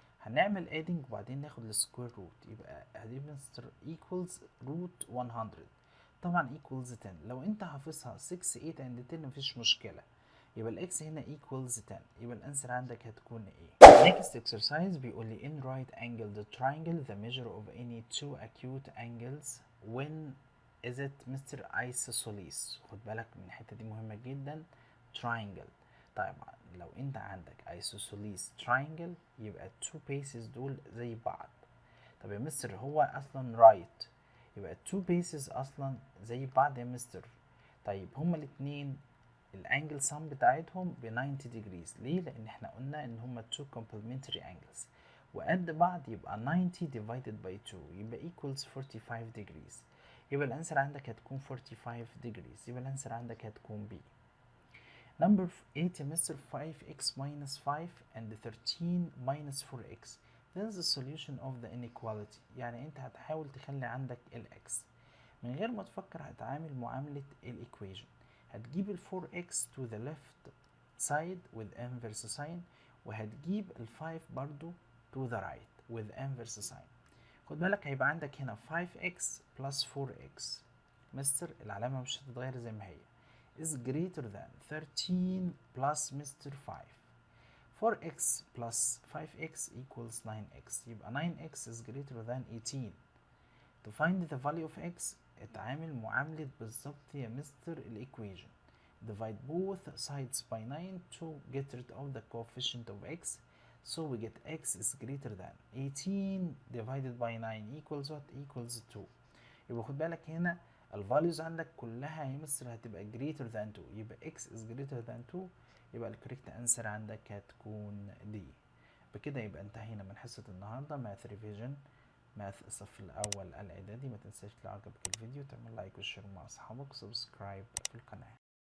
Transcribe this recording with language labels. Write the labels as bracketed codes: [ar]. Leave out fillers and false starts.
[ar] هنعمل adding وبعدين ناخد السكوير روت، يبقى هدي مستر equals root 100. طبعا equals 10. لو انت حافظها 6 8 and 10 مفيش مشكلة، يبقى الاكس هنا equals 10، يبقى الانسر عندك هتكون ايه؟ [en] next exercise بيقول لي in right angled triangle the measure of any two acute angles when is it Mr. isosceles. [ar] خد بالك من الحتة دي مهمة جدا. triangle. طيب لو انت عندك isosceles triangle يبقى two bases دول زي بعض. طب يا مستر هو اصلا right، يبقى two bases اصلا زي بعض يا مستر. طيب هما الاتنين الانجل سم بتاعتهم ب 90 degrees. ليه؟ لان احنا قلنا ان هما two complementary angles وقد بعض، يبقى 90 divided by 2 يبقى equals 45 degrees. يبقى الانسر عندك هتكون 45 degrees. يبقى الانسر عندك هتكون B. [en] number 8 يا mister 5x minus 5 and 13 minus 4x. this is the solution of the inequality. [ar] يعني انت هتحاول تخلي عندك x من غير ما تفكر، هتعامل معاملة equation. [en] هتجيب ال 4x to the left side with inverse sign، [ar] وهتجيب ال 5 برضو [en] to the right with inverse sign. [ar] خد بالك هيبقى عندك هنا 5x plus 4x. مستر العلامة مش هتتغير زي ما هي [en] is greater than 13 plus Mr. 5. 4x plus 5x equals 9x. يبقى 9x is greater than 18. To find the value of x [ar] اتعامل معاملة بالظبط يا مستر الإيكويجن. [en] Divide both sides by 9 to get rid of the coefficient of x. So we get x is greater than 18 divided by 9 equals what? Equals 2. [ar] يبقى خد بالك هنا الفاليوز عندك كلها يا مستر هتبقى greater than 2، يبقى [en] x is greater than 2، [ar] يبقى الكوريكت انسر عندك هتكون D. بكده يبقى انتهينا من حصة النهاردة ماث ريفيجن، ماث الصف الأول الإعدادي. ما تنساش لو عجبك الفيديو تعمل لايك وشير مع أصحابك وسبسكرايب في القناة.